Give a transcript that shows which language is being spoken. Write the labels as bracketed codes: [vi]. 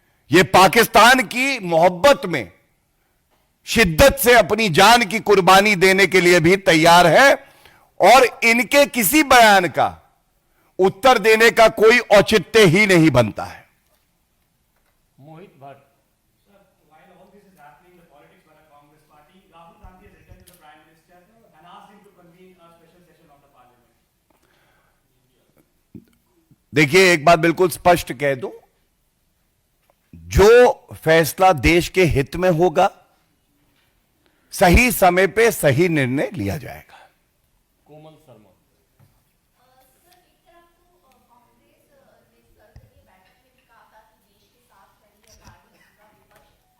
[hi] ये पाकिस्तान की मोहब्बत में शिद्दत से अपनी जान की कुर्बानी देने के लिए भी तैयार है, और इनके किसी बयान का उत्तर देने का कोई औचित्य ही नहीं बनता है। मोहित Bhatt. [en] Sir, while all this is happening, the politics by the Congress party, Rahul Gandhi has written to the Prime Minister and asked him to convene a special session of the Parliament. [hi] देखिए, एक बात बिल्कुल स्पष्ट कह दूं, जो फैसला देश के हित में होगा, सही समय पे सही निर्णय लिया जाएगा। कोमल शर्मा। सर, एक तरफ तो कांग्रेस ने संसदीय बैठक में भी कहा था कि देश के साथ खड़ी है पार्टी का विपक्ष।